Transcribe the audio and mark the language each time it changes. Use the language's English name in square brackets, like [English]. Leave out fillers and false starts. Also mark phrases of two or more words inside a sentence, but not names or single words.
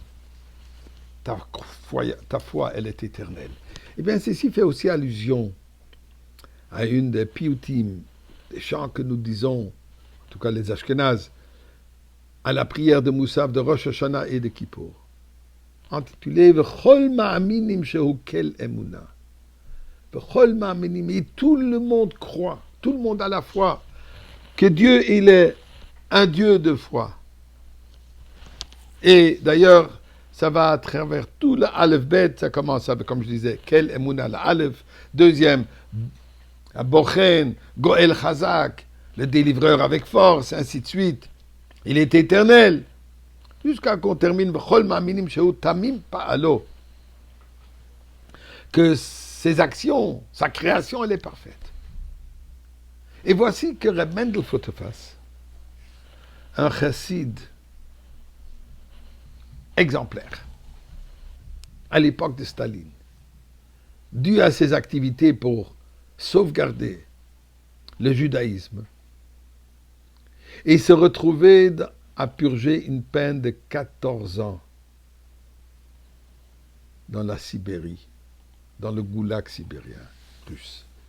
[French] Ta foi, elle est éternelle. Eh bien, ceci fait aussi allusion à une des piyutim, des chants que nous disons, en tout cas les Ashkenazes, à la prière de Moussaf, de Rosh Hashanah et de Kippour, intitulé V'chol ma'aminim shehu kel emuna. [Hebrew] וכל מאמינים, [French] et tout le monde croit, tout le monde à la foi, que Dieu, il est un Dieu de foi. Et d'ailleurs, ça va à travers tout le Aleph Bet, ça commence avec, comme je disais, [Hebrew] אל אמונה, [French] le Aleph. Deuxième, Bochen, [Hebrew] גואל חזק, [French] le délivreur avec force, ainsi de suite. Il est éternel. Jusqu'à qu'on termine, [Hebrew] בכל מאמינים שהוא תמים פעלו. [French] Que ses actions, sa création, elle est parfaite. Et voici que Reb Mendel Fotefas, un chassid exemplaire, à l'époque de Staline, dû à ses activités pour sauvegarder le judaïsme, et se retrouvait à purger une peine de 14 ans dans la Sibérie, dans le goulag sibérien russe.